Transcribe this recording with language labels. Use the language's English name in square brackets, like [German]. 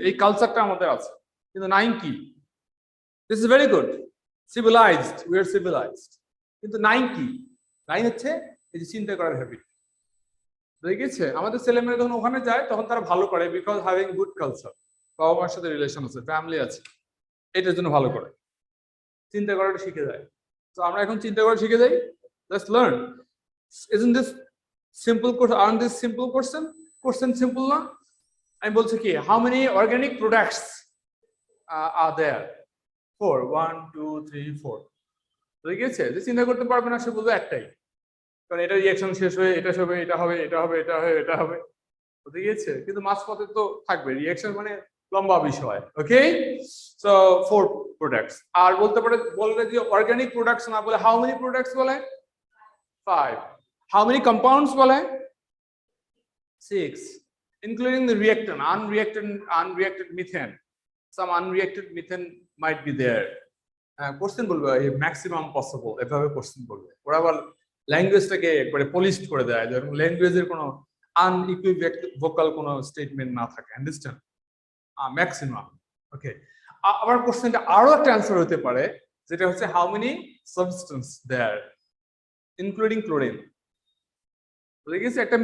[Bangla] এই কালচারটা আমাদের আছে, কিন্তু নাই কি? [English] this is very good, civilized, we are civilized, [Bangla] কিন্তু নাই কি? লাইন হচ্ছে এই যে চিন্তা করার হ্যাবিট। বুঝে গেছে? আমাদের ছেলেমেয়েরা যখন ওখানে যায় তখন তারা ভালো করে, [English] because having good culture, [Bangla] বাবা মার সাথে রিলেশন আছে, ফ্যামিলি আছে, এটার জন্য ভালো করে চিন্তা করাটা শিখে যায়। তো আমরা এখন চিন্তা করা শিখে যাই। [English] Let's learn. Isn't this simple question? Aren't this simple question? Question simple না? [Bangla] আমি বলছি কি, [English] how many organic products are there? [Bangla] 4. 1 2 3 4. বুঝে গেছে? যে চিন্তা করতে পারবে না সে বলবে একটাই, কারণ এটা রিঅ্যাকশন শেষ হয়ে এটা হবে, এটা হবে, এটা হবে, এটা হবে, এটা হবে। বুঝে গিয়েছে? কিন্তু মাঝপথে তো থাকবে, রিঅ্যাকশন মানে লম্বা বিষয়। ওকে, সো 4 প্রোডাক্টস। আর বলতে পারে, বললে যে অর্গানিক প্রোডাক্টস না বলে [English] how many products [Bangla] বলে? [English] 5. How many compounds বলে? 6, including the reactant, unreacted methane. Some unreacted methane might be there. [Bangla] Question বলবে ম্যাক্সিমাম পসিবল, এভাবে কোশ্চেন বলবে। ওরা আবার ল্যাঙ্গুয়েজটাকে একবারে পলিশড করে দেয়, যেরকম ল্যাঙ্গুয়েজের কোনো আনইকুইভোকাল কোনো স্টেটমেন্ট না থাকে। আন্ডারস্ট্যান্ড? ম্যাক্সিমাম। ওকে, আবার কোশ্চেনটা আরো একটা অ্যান্সার হতে পারে, যেটা হচ্ছে [English] How many substance there including chlorine. [Bangla] বুঝে গেছে?